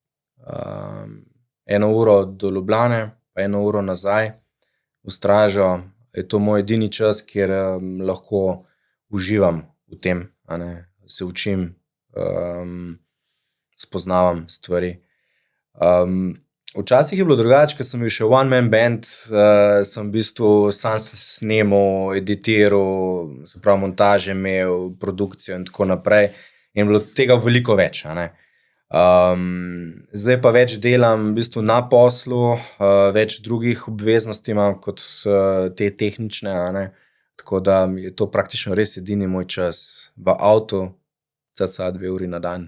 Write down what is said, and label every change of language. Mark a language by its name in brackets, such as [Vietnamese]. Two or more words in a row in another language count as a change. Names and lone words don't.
[Slovenian] 1 uro do Ljubljane, pa 1 uro nazaj. V Stražo je to moj edini čas, kjer lahko uživam v tem, se učim, spoznavam stvari. Včasih je bilo drugače, ko sem bil še [English] one man band, [Slovenian] sem v bistvu sam snemal, editiral, se pravi montaže imel, produkcijo in tako naprej. In bilo tega veliko več. Zdaj pa več delam v bistvu na poslu, več drugih obveznosti imam kot te tehnične, Tako da je to praktično res edini moj čas v avtu, cca 2 uri na dan.